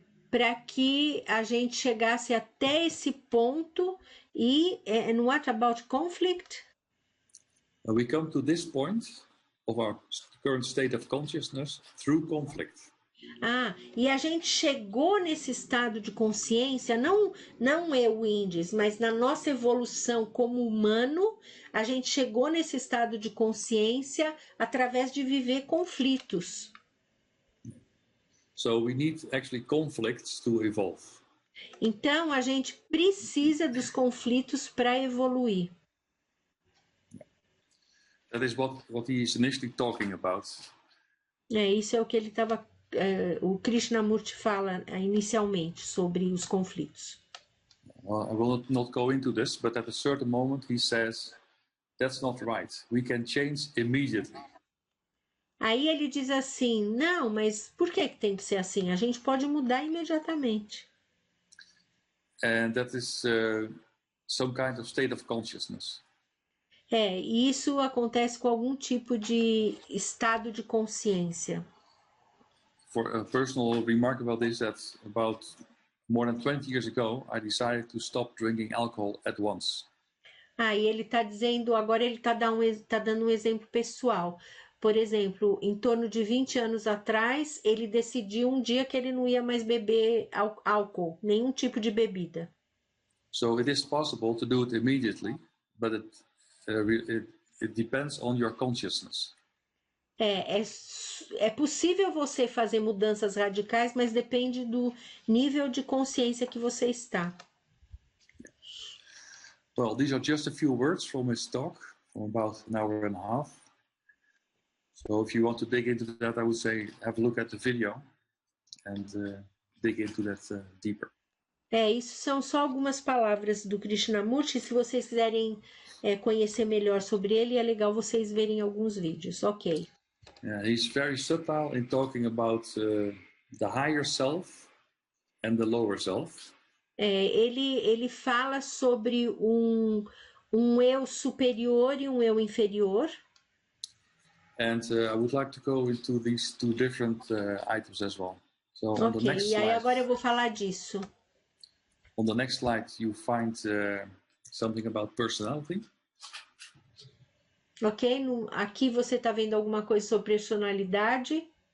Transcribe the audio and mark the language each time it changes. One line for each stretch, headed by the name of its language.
Portuguese: Para que a gente chegasse até esse ponto
English: and what about conflict? We come to this point of our current state of consciousness through conflict.
Portuguese: E a gente chegou nesse estado de consciência, não eu, Indies, mas na nossa evolução como humano, a gente chegou nesse estado de consciência através de viver conflitos.
English: So we need actually conflicts to evolve.
Portuguese: Então a gente precisa dos conflitos para evoluir.
English: That is what he is initially talking about.
Portuguese: Isso é o que ele estava o Krishnamurti fala inicialmente sobre os conflitos?
English: Well, I will not go into this, but at a certain moment he says, that's not right. We can change immediately.
Portuguese: Aí ele diz assim, não, mas por que tem que ser assim? A gente pode mudar imediatamente.
English: And that is some kind of state of consciousness.
Portuguese: E isso acontece com algum tipo de estado de consciência.
English: For a personal remark about this, that about more than 20 years ago, I decided to stop drinking alcohol at once.
Portuguese: E ele está dizendo, agora ele está dando um exemplo pessoal. Por exemplo, em torno de 20 anos atrás, ele decidiu um dia que ele não ia mais beber álcool, nenhum tipo de bebida.
English: So it is possible to do it immediately, but it depends on your consciousness.
Portuguese: É possível você fazer mudanças radicais, mas depende do nível de consciência que você está.
English: Well, these are just a few words from his talk, from about an hour and a half. So if you want to dig into that, I would say have a look at the video and dig into that deeper.
Portuguese: Isso são só algumas palavras do Krishnamurti. Se vocês quiserem conhecer melhor sobre ele, é legal vocês verem alguns vídeos. Ok.
English: Yeah, he's very subtle in talking about the higher self and the lower self.
Portuguese: Ele fala sobre um eu superior e um eu inferior.
English: And I would like to go into these two different items as well. So on the next
Portuguese: E aí
English: slide,
Portuguese: agora eu vou falar disso.
English: on the next slide, you find something about personality. Ok?
Portuguese: Aqui você está vendo alguma coisa sobre personalidade.